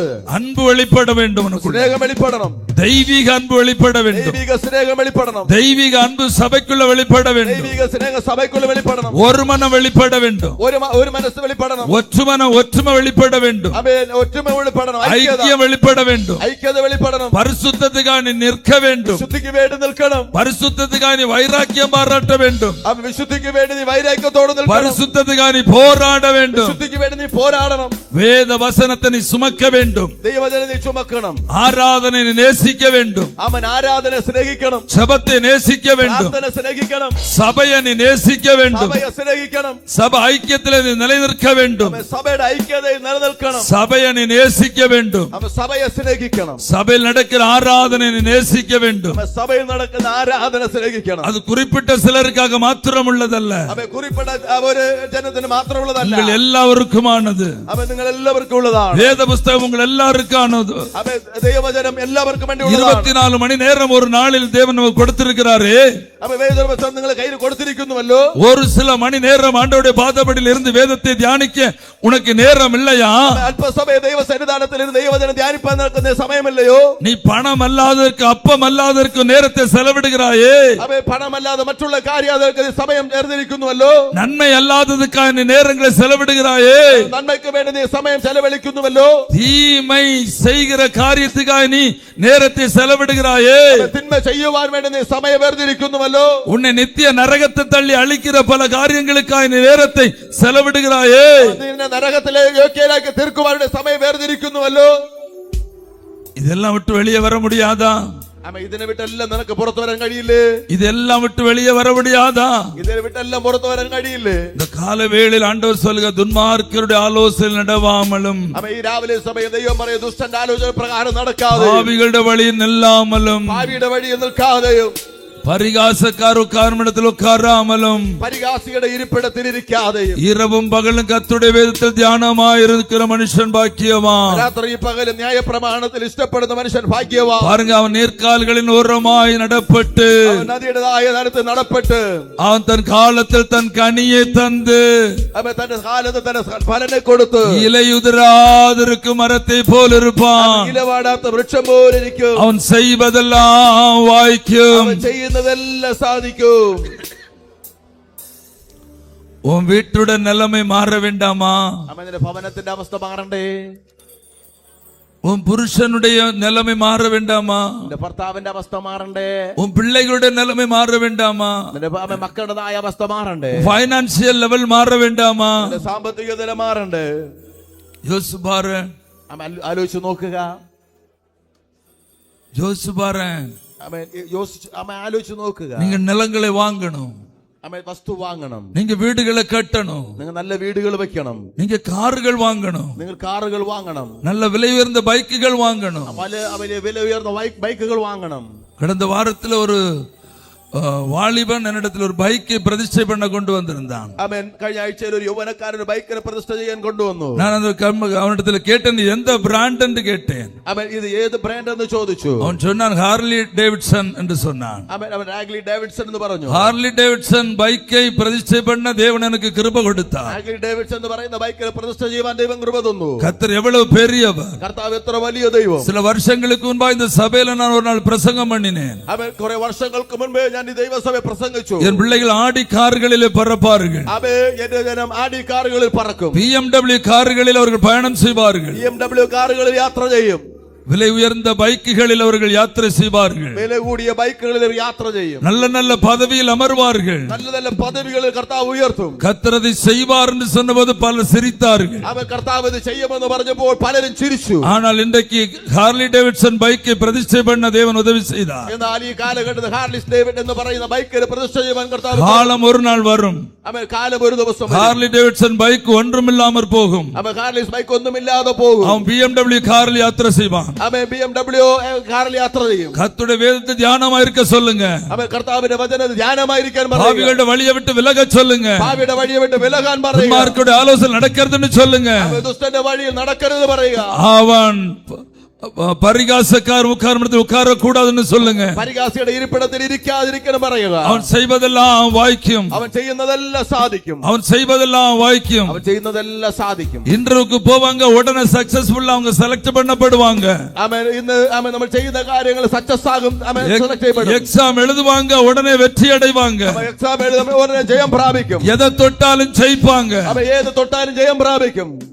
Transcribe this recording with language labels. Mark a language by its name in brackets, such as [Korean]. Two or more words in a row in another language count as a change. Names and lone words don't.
[Tamil] அன்பு வெளிப்பட வேண்டும். [Malayalam] സ്നേഹം വെളിപ്പെടണം. [Tamil] தெய்வீக அன்பு வெளிப்பட வேண்டும். [Malayalam] ദൈവിക സ്നേഹം വെളിപ്പെടണം. [Tamil] தெய்வீக அன்பு சபைக்குள்ள வெளிப்பட வேண்டும். [Malayalam] ദൈവിക സ്നേഹം സഭയ്ക്കുള്ള വെളിപ്പെടണം. [Tamil] ஒரு மனம் வெளிப்பட வேண்டும். [Malayalam] ഒരു മനസ്സ് വെളിപ്പെടണം. [Tamil] ஒற்றுமை வெளிப்பட வேண்டும். [Malayalam] ആമേൻ. ഒറ്റുമ വെളിപ്പെടണം. [Tamil] ஐக்கியம் வெளிப்பட வேண்டும். [Malayalam] ഐക്യത വെളിപ്പെടണം. [Tamil] பரிசுத்தத்துக்காக நீ நிற்க வேண்டும். [Malayalam] വിശുദ്ധിക്ക് വേണ്ടി നിൽക്കണം. [Tamil] பரிசுத்தத்துக்காக நீ வைராக்கியம் பாராட்ட வேண்டும். [Malayalam] അവൻ വിശുദ്ധിക്ക് വേണ്ടി നീ വൈരാഗ്യത്തോടെ നിൽക്കണം. [Tamil] பரிசுத்தத்துக்காக நீ போராட வேண்டும். [Malayalam] വിശുദ്ധിക്ക് വേണ്ടി നീ പോരാടണം. [Tamil] வேத வசனத்தை நீ சுமக்க வேண்டும். [Malayalam] ദൈവവചനം നീ ചുമക്കണം. [Tamil] ஆராதனை நீ நேசிக்க வேண்டும். [Malayalam] അവൻ ആരാധന സ്നേഹിക്കണം. [Tamil] ஜெபத்தை நேசிக்க வேண்டும். [Malayalam] പ്രാർത്ഥന സ്നേഹിക്കണം. [Tamil] சபையை நீ நேசிக்க வேண்டும். [Malayalam] സഭയെ സ്നേഹിക്കണം. [Tamil] சபை ஐக்கியத்தில் நீ நிலைநிற்க வேண்டும். [Malayalam] അവൻ സഭയുടെ ഐക്യതയിൽ നിലനിൽക്കണം. [Tamil] சபையை நீ நேசிக்க வேண்டும். [Malayalam] അവൻ സഭയെ സ്നേഹിക്കണം. [Tamil] சபையில் நடக்கிற ஆராதனை நீ நேசிக்க வேண்டும். [Malayalam] അവൻ സഭയിൽ നടക്കുന്ന ആരാധന സ്നേഹിക്കണം. [Tamil] அது குறிப்பிட்ட சிலருக்காக மாத்திரம் உள்ளதல்ல, [Malayalam] അവൻ குறிப்பிட்ட ഒരു ജനത്തിന് മാത്രമുള്ളതല്ല. [Tamil] உங்கள் எல்லாருக்குமானது. [Malayalam] അവൻ നിങ്ങൾ എല്ലാവർക്കും ഉള്ളതാണ്. [Tamil] வேத புஸ்தகம் உங்கள் எல்லாருக்கானது. [Malayalam] അവൻ ദൈവവചനം എല്ലാവർക്കും വേണ്ടി ഉള്ളതാണ്. [Tamil] 24 மணி நேரம் ஒரு நாளில் தேவன் நமக்கு கொடுத்திருக்கிறாரே. [Malayalam] അവൻ വേദപുസ്തകം നിങ്ങളെ കയ്യിൽ കൊടുത്തിരിക്കുന്നുവല്ലോ. [Tamil] ஒரு சில மணி நேரம் ஆண்டவருடைய பாதபடியில் இருந்து வேதத்தை தியானிக்க உனக்கு நேரம் இல்லையா? [Malayalam] അല്പസമയം ദൈവ സന്നിധാനത്തിൽ ഇരുന്ന് ദൈവവചനം ധ്യാനിപ്പാൻ നടക്കുന്ന സമയമില്ലയോ? [Tamil] நீ பணம் அல்லாததற்கு அப்பம் அல்லாததற்கு நேரத்தை செலவிடுகிறாயே. [Malayalam] അവൻ പണമല്ലാതെ മറ്റുള്ള കാര്യങ്ങൾക്ക് സമയം ചേർന്നിരിക്കുന്നുവല്ലോ. [Tamil] நன்மை அல்லாததுக்காக நீ நேரங்களை செலவிடுகிறாயே. [Malayalam] നന്മയ്ക്ക് വേണ്ടി നീ സമയം ചെലവഴിക്കുന്നുവല്ലോ. [Tamil] தீமை செய்கிற காரியத்துக்காக நீ நேரத்தை செலவிடுகிறாயே. [Malayalam] തിന്മ ചെയ്യുവാൻ വേണ്ടി നീ സമയം വേർതിരിക്കുന്നുവല്ലോ. [Tamil] உன்னை நித்திய நரகத்தை தள்ளி அழிக்கிற பல காரியங்களுக்காக நீ நேரத்தை செலவிடுகிறாயே. [Malayalam] നിന്നെ നരകത്തിലെ യോഗ്യരാക്കി തീർക്കുവാനുള്ള സമയം വേർതിരിക്കുന്നുവല്ലോ. [Tamil] இதெல்லாம் விட்டு வெளியே வர முடியாதா? [Malayalam] ആമേൻ. ഇതിനെ വിട്ടെല്ലാം നിനക്ക് പുറത്തു വരാൻ കഴിയില്ലേ? [Tamil] இதெல்லாம் விட்டு வெளியே வர முடியாதா? [Malayalam] ഇതിനെ വിട്ടെല്ലാം പുറത്തു വരാൻ കഴിയില്ലേ? [Tamil] இந்த கால வேளையில் ஆண்டவர் சொல்லுக, துன்மார்க்கருடைய ஆலோசனை நடவாமலும் [Malayalam] ആമേൻ. ഈ രാവിലെ സമയം ദൈവം പറയും, ദുഷ്ടന്റെ ആലോചന പ്രകാരം നടക്കാതെ, [Tamil] பாவிகளுடைய வழியில் நில்லாமலும், [Malayalam] പാപിയുടെ വഴിയിൽ നിൽക്കാതെയും, [Tamil] பரிகாசக்கார உட்கார்மிடத்தில் உட்காராமலும், [Malayalam] പരിഹാസിയുടെ ഇരിപ്പിടത്തിൽ ഇരിക്കാതെയും, [Tamil] இரவும் பகலும் கர்த்தருடைய வேதத்தில் தியானமாயிருக்கிற மனுஷன் பாக்கியவான். [Malayalam] രാത്രി പകലും ന്യായപ്രമാണത്തിൽ ഇഷ്ടപ്പെടുന്ന മനുഷ്യൻ ഭാഗ്യവാൻ. [Tamil] பாருங்க, அவன் நீர்க்கால்களின் ஓரமாய் நடப்பட்டு, [Malayalam] അവൻ നദിയുടേതായ നടത്ത് നടപ്പെട്ട്, [Tamil] அவன் தன் காலத்தில் தன் கனியை தந்து, [Malayalam] അവൻ തന്റെ കാലത്ത് തന്റെ ഫലനെ കൊടുത്ത്, [Tamil] இலையுதிராதிருக்கும் மரத்தை போல் இருப்பான். [Malayalam] ഇലവാടാത്ത വൃക്ഷം പോലിരിക്കും. [Tamil] அவன் செய்வதெல்லாம் வாய்க்கும். [Malayalam] അവൻ ചെയ്യുന്നതെല്ലാം സാധിക്കും. [Tamil] உன் வீட்டுடைய நிலைமை மாற வேண்டாமா? [Malayalam] അവന്റെ ഭവനത്തിന്റെ അവസ്ഥ മാറണ്ടേ? [Tamil] உன் புருஷனுடைய நிலைமை மாற வேண்டாமா? [Malayalam] നിന്റെ ഭർത്താവിന്റെ അവസ്ഥ മാറണ്ടേ? [Tamil] உன் பிள்ளைகளுடைய நிலைமை மாற வேண்டாமா? [Malayalam] നിന്റെ മക്കളുടേതായ അവസ്ഥ മാറണ്ടേ? [English] financial level [Tamil] மாற வேண்டாமா? [Malayalam] നിന്റെ സാമ്പത്തിക നില മാറണ്ടേ? [Tamil] யோசிச்சு பாரு, [Malayalam] ആലോചിച്ച് നോക്കുക. [Tamil] யோசிச்சு பாரு. [Malayalam] ആലോചിച്ച് നോക്കുക. [Tamil] நீங்க நிலங்களை வாங்கணும், [Malayalam] വസ്തു വാങ്ങണം, [Tamil] நீங்க வீடுகளை கட்டணும், [Malayalam] നിങ്ങൾ നല്ല വീടുകൾ വെക്കണം, [Tamil] நீங்க கார்கள் வாங்கணும், [Malayalam] നിങ്ങൾ കാറുകൾ വാങ്ങണം, [Tamil] நல்ல விலை உயர்ந்த பைக்குகள் வாங்கணும். [Malayalam] വില ഉയർന്ന ബൈക്കുകൾ വാങ്ങണം. [Tamil] கடந்த வாரத்தில் ஒரு வாலிபன் என்னிடத்தில் ஒரு பைக்கை பிரதிஷ்டை பண்ண கொண்டு வந்திருந்தான். [Malayalam] ആമേൻ. കഴിഞ്ഞ ആഴ്ചയിൽ ഒരു യുവനക്കാരൻ ബൈക്കിനെ പ്രതിഷ്ഠ ചെയ്യാൻ കൊണ്ടുവന്നു. [Tamil] நான் அந்த அவனிடத்தில் கேட்டேன், எந்த பிராண்ட் என்று கேட்டேன். [Malayalam] അവൻ ഇത് ഏത് ബ്രാൻഡ് എന്ന് ചോദിച്ചു. [Tamil] அவன் சொன்னான், ஹார்லி டேவிட்சன் என்று சொன்னான். [Malayalam] അവൻ ഹാർലി ഡേവിഡ്സൺ എന്ന് പറഞ്ഞു. [Tamil] ஹார்லி டேவிட்சன் பைக்கை பிரதிஷ்டை பண்ண தேவன் எனக்கு கிருபை கொடுத்தார். [Malayalam] ഹാർലി ഡേവിഡ്സൺ എന്ന് പറയുന്ന ബൈക്കിനെ പ്രതിഷ്ഠ ചെയ്യാൻ ദൈവം കൃപ തന്നു. [Tamil] கர்த்தர் எவ்வளவு பெரியவர். [Malayalam] കർത്താവ് എത്ര വലിയ ദൈവം. [Tamil] சில வருஷங்களுக்கு முன்பா இந்த சபையில நான் ஒரு நாள் பிரசங்கம் பண்ணினேன். [Malayalam] അവൻ കുറെ വർഷങ്ങൾക്ക് മുൻപേ ഞാൻ ഈ ദൈവസഭയെ പ്രസംഗിച്ചു. [Tamil] என் பிள்ளைகள் ஆடி கார்களிலே பறப்பார்கள். [Malayalam] എന്റെ ജനം ആടി കാറുകളിൽ പറക്കും. [Tamil] BMW கார்களில் அவர்கள் பயணம் செய்வார்கள். [Malayalam] BMW കാറുകളിൽ യാത്ര ചെയ്യും. [Tamil] விலை உயர்ந்த பைக்குகளில் அவர்கள் யாத்திரை செய்வார்கள். [Malayalam] വില കൂടിയ ബൈക്കുകളിൽ യാത്ര ചെയ്യും. [Tamil] நல்ல நல்ல பதவியில் அமர்வார்கள். [Malayalam] നല്ല നല്ല പദവികളിൽ കർത്താവ് ഉയർത്തും. [Tamil] கர்த்தர் அதை செய்வார் என்று சொன்னபோது பலர் சிரித்தார்கள். [Malayalam] അവൻ കർത്താവ് ഇത് ചെയ്യുമെന്ന് പറഞ്ഞപ്പോൾ പലരും ചിരിച്ചു. [Tamil] ஆனால் இன்றைக்கு ஹார்லி டேவிட்சன் பைக்கை பிரதிஷ்டை பண்ண தேவன் உதவி செய்தார். [Malayalam] എന്നാൽ ഈ കാലഘട്ടത്തിൽ ഹാർലിസ് ഡേവിഡ് എന്ന് പറയുന്ന ബൈക്കിന് പ്രതിഷ്ഠ ചെയ്യാൻ കർത്താവ് [Tamil] காலம் ஒரு நாள் வரும். [Malayalam] അവൻ കാലം ഒരു ദിവസം വരും. [Tamil] ஹார்லி டேவிட்சன் பைக் ஒன்றுமில்லாமற் போகும். [Malayalam] അവൻ ഹാർലിസ് ബൈക്ക് ഒന്നുമില്ലാതെ പോകും. [Tamil] அவன் BMW காரில் யாத்திரை செய்வான். [Malayalam] അവൻ BMW കാറിൽ യാത്ര ചെയ്യും. [Tamil] கர்த்தருடைய வேதத்தை தியானமா இருக்க சொல்லுங்க. [Malayalam] അവൻ കർത്താവിന്റെ വചനം ധ്യാനമായിരിക്കാൻ പറയുക. [Tamil] பாவிകളുடைய வழியை விட்டு விலக சொல்லுங்க. [Malayalam] പാപിയുടെ വഴിയെ വിട്ട് വിലകാൻ പറയുക. [Tamil] துன்மார்க்கருடைய ஆலோசனை நடக்கிறதுன்னு சொல்லுங்க. [Malayalam] അവൻ ദുഷ്ടന്റെ വഴിയിൽ നടക്കരുത് പറയുക. [Tamil] அவன் பரிகாசக்கார் உட்கார்ந்து உட்கார கூடாதுன்னு சொல்லுங்க. [Malayalam] പരിഹാസിയുടെ ഇരിപ്പിടത്തിൽ ഇരിക്കാതിരിക്കണം പറയുക. [Tamil] அவன் செய்வதெல்லாம் வாய்க்கும். [Malayalam] അവൻ ചെയ്യുന്നതെല്ലാം സാധിക്കും. [Tamil] அவன் செய்வதெல்லாம் வாய்க்கும். [Malayalam] അവൻ ചെയ്യുന്നതെല്ലാം സാധിക്കും. [Tamil] இன்டர்வியூக்கு போவாங்க, உடனே சக்சஸ்ஃபுல்லா அவங்க செலக்ட் பண்ணப்படுவாங்க. [Malayalam] അവൻ ഇന്ന് അവൻ നമ്മൾ ചെയ്യുന്ന കാര്യങ്ങൾ സക്സസ് ആകും. അവൻ സെലക്ട് ചെയ്യപ്പെടും. [Tamil] எக்ஸாம் எழுதுவாங்க, உடனே வெற்றி அடைவாங்க. [Malayalam] അവൻ എക്സാം എഴുതുമ്പോൾ ഉടനെ ജയം പ്രാപിക്കും. [Tamil] எதை தொட்டாலும் ஜெயிப்பாங்க. [Malayalam] അവൻ ഏത് തൊട്ടാലും ജയം പ്രാപിക്കും.